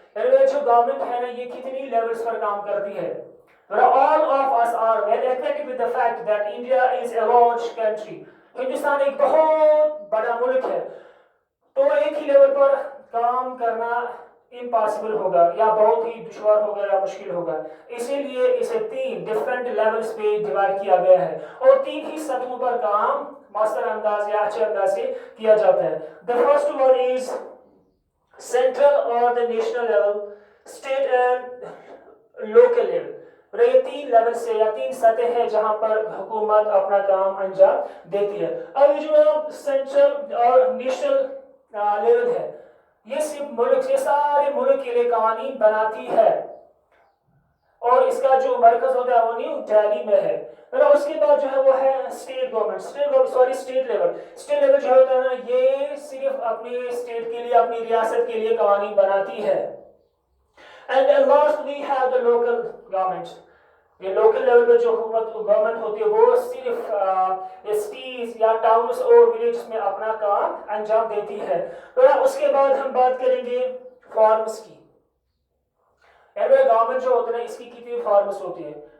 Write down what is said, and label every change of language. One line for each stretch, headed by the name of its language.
Urdu: یعنی جو گورنمنٹ ہے نا یہ کتنی لیولز پر کام کرتی ہے.
English: All of us are well acquainted with the fact that India is a large country.
Urdu: Hindustan ایک بہت بڑا ملک ہے، تو ایک ہی لیول پر کام کرنا امپاسبل ہوگا یا بہت ہی دشوار ہوگا یا مشکل ہوگا. اسی لیے اسے 3 ڈفرینٹ لیولز پہ ڈیوائڈ کیا گیا ہے اور 3 ہی سطحوں پر کام مؤثر انداز یا اچھے انداز سے کیا جاتا ہے.
English: The first one is central or the national level, state and local level.
Urdu: یہ 3 لیول سے یا 3 سطح ہے جہاں پر حکومت اپنا کام انجام دیتی ہے. اب یہ جو سینٹرل اور نیشنل لیول ہے یہ صرف ملک یہ سارے ملک کے لیے قوانین بناتی ہے اور اس کا جو مرکز ہوتا ہے وہ نیو دہلی میں ہے. اس کے بعد جو ہے وہ ہے اسٹیٹ گورنمنٹ اسٹیٹ لیول جو ہوتا ہے نا یہ صرف اپنے اسٹیٹ کے لیے اپنی ریاست کے لیے قوانین بناتی ہے.
English: And at last we have the local government.
Urdu: یہ لوکل لیول پہ جو گورنمنٹ ہوتی ہے وہ صرف سٹیز یا ٹاؤنز اور ولیجز میں اپنا کام انجام دیتی ہے. اس کے بعد ہم بات کریں گے فارمز کی. گورنمنٹ جو ہوتا ہے اس کی کتنی فارمز ہوتی ہے.